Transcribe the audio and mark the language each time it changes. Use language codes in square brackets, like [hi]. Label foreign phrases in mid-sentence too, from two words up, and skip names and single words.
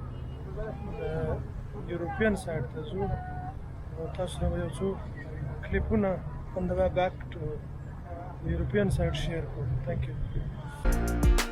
[ps] یورپین سایډ ته ځو او تاسو سره به یو څو [en] کلیپونه on the way back to the European side share. Thank you.